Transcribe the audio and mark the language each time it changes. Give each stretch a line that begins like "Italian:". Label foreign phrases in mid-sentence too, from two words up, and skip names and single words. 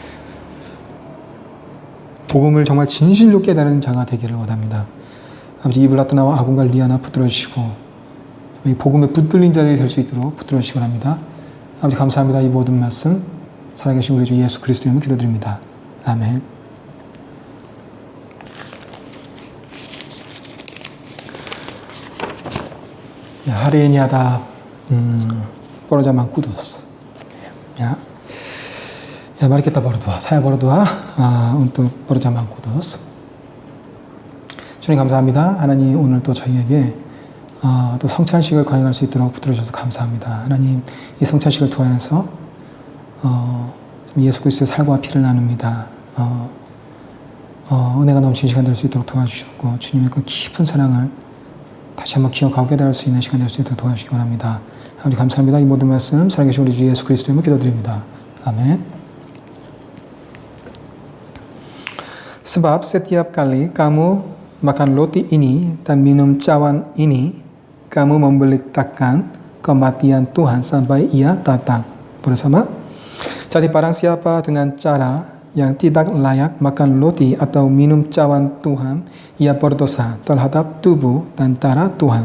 Korean: 복음을 정말 진실로 깨달은 자가 되기를 원합니다. 아버지 이블라트나와 아군과 리아나 붙들어 주시고 이 복음에 붙들린 자들이 될 수 있도록 붙들어 주시기 바랍니다. 아버지 감사합니다. 이 모든 말씀 살아계신 우리 주 예수 그리스도 이름으로 기도드립니다. 아멘.
Indonesian: Hari ini ada perjamuan kudus. Ya, mari kita berdoa. Saya berdoa untuk perjamuan kudus.
Korean: 주님 감사합니다. 하나님 오늘 또 저희에게 또 성찬식을 거행할 수 있도록 붙들어 주셔서 감사합니다. 하나님 이 성찬식을 통해서 예수 그리스도의 살과 피를 나눕니다. 은혜가 넘치는 시간 될 수 있도록 도와주셨고 주님의 그 깊은 사랑을 다시 한번 기억하고 깨달을 수 있는 시간 될 수 있도록 도와주시기 원합니다. 아버지 감사합니다. 이 모든 말씀 살아계신 우리 주 예수 그리스도 이름으로 기도드립니다. 아멘.
Indonesian: Sebab setiap kali kamu makan roti ini dan minum cawan ini, kamu memberitakan kematian Tuhan sampai Ia datang. Bersama. Jadi barang siapa dengan cara yang tidak layak makan roti atau minum cawan Tuhan, ia berdosa terhadap tubuh dan darah Tuhan.